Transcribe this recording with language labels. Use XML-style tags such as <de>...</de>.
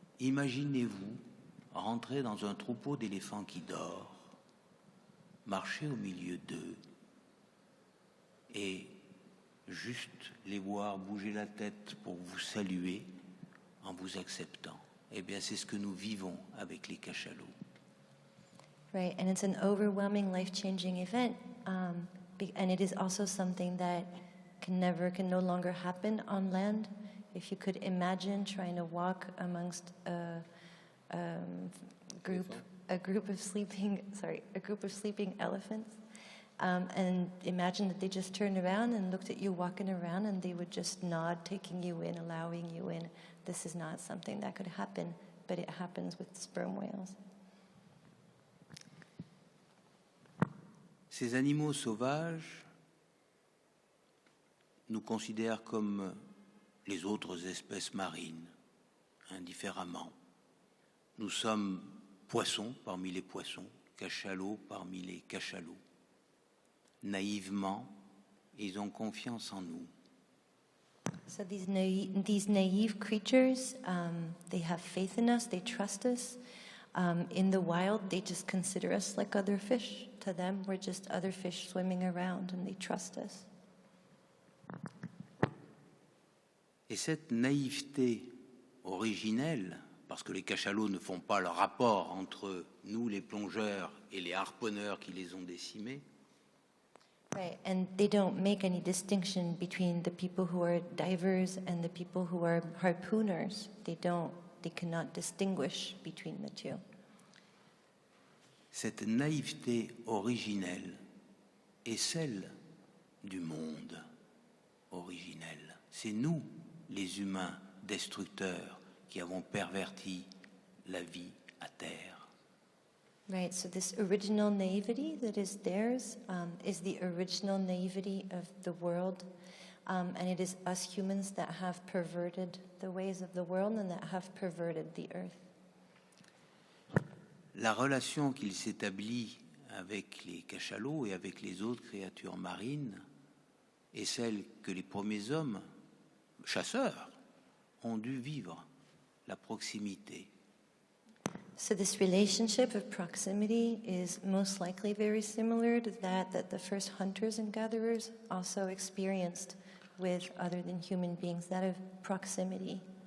<fr>Imaginez-vous rentrer dans un troupeau d'éléphants qui dort, marcher au milieu d'eux et juste les voir bouger la tête pour vous saluer en vous acceptant. Eh bien, c'est ce que nous vivons avec les cachalots.</fr> <en>Right, and it's an overwhelming, life-changing event, and it is also something that can no longer happen on land. If you could imagine trying to walk amongst a group of sleeping elephants, and imagine that they just turned around and looked at you walking around, and they would just nod, taking you in, allowing you in. This is not something that could happen, but it happens with sperm whales.</en> <fr>Ces animaux sauvages nous considèrent comme les autres espèces marines, indifféremment. Nous sommes poissons parmi les poissons, cachalots parmi les cachalots. Naïvement, ils ont confiance en nous.</fr> <en>So these naive creatures, they have faith in us, they trust us. In the wild, they just consider us like other fish. To them, we're just other fish swimming around, and they trust us.</en> <fr>Et cette naïveté originelle, parce que les cachalots ne font pas le rapport entre nous, les plongeurs, et les harponneurs qui les ont décimés,</fr> <en>Right, and they don't make any distinction between the people who are divers and the people who are harpooners. They cannot distinguish between the two.</en> <fr>cette naïveté originelle est celle du monde originel. C'est nous, les humains destructeurs, qui avons perverti la vie à terre.</fr> <en>Right, so this original naivety that is theirs is the original naivety of the world, and it is us humans that have perverted the ways of the world and that have perverted the earth.</en> <fr>La relation qu'il s'établit avec les cachalots et avec les autres créatures marines est celle que les premiers hommes, chasseurs, ont dû vivre, la proximité.</fr> <en>So this relationship of proximity is most likely very similar to that the first hunters and gatherers also experienced with other than human beings, that of proximity.</en>